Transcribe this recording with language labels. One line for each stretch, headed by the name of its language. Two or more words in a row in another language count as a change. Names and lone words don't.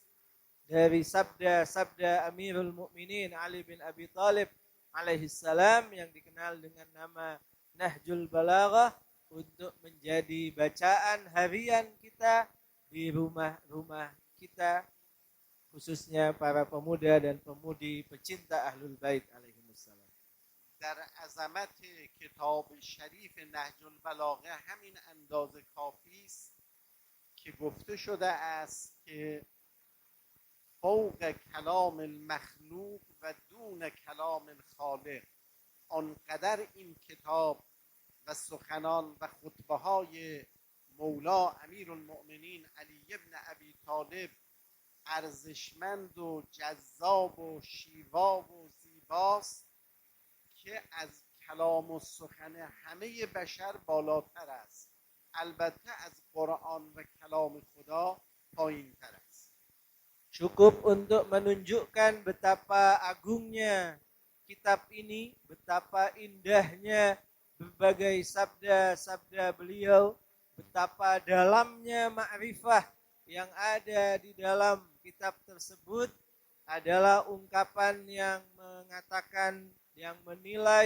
Indonesian: dari sabda Amirul Mukminin Ali bin Abi Thalib alaihissalam yang dikenal dengan nama Nahjul Balaghah untuk menjadi bacaan harian kita di rumah-rumah kita, khususnya para pemuda dan pemudi pecinta Ahlul Bait alaihimussalam.
Persian: در عظمت کتاب شریف نهج البلاغه همین اندازه کافی است که گفته شده است که
Arabic: فوق کلام المخلوق و دون کلام الخالق
Persian: آنقدر این کتاب و سخنان و خطبه های مولا امیر المؤمنین علی ابن ابی طالب ارزشمند و جذاب و شیوا و زیباست که از کلام و سخن همه بشر بالاتر است. البته از قرآن و کلام خدا پایین تر است.
Indonesian: Cukup untuk menunjukkan betapa agungnya kitab ini, betapa indahnya berbagai sabda-sabda beliau, betapa dalamnya ma'rifah yang ada di dalam kitab tersebut adalah ungkapan yang mengatakan, yang menilai